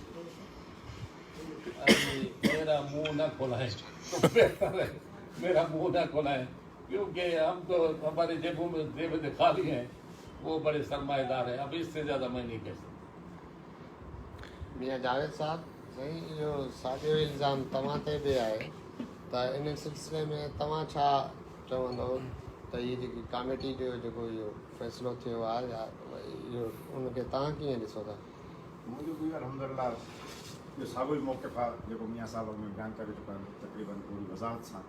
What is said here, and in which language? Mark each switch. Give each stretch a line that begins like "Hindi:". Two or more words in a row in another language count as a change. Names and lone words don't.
Urdu: میرا منہ نہ کھولا ہے تو بہتر ہے، میرا منہ نہ کھولا ہے، کیونکہ ہم تو ہمارے جیبوں میں جیبیں خالی ہیں، وہ بڑے سرمایہ دار ہیں. اب اس سے زیادہ میں نہیں کہہ سکتا. میاں جاوید صاحب،
Sindhi: साईं इहो साॻियो इल्ज़ाम तव्हां ते बि आहे त इन सिलसिले में तव्हां छा चवंदो त हीअ जेकी कमेटी जो जेको इहो फ़ैसिलो थियो आहे या इहो उनखे तव्हां कीअं ॾिसो था? मुंहिंजो बि अलहमदिल्ला इहो साॻियो ई मौक़िफ़ आहे जेको मियां साहिब में बयानु करे चुका आहिनि तक़रीबन पूरी वज़ाहत सां।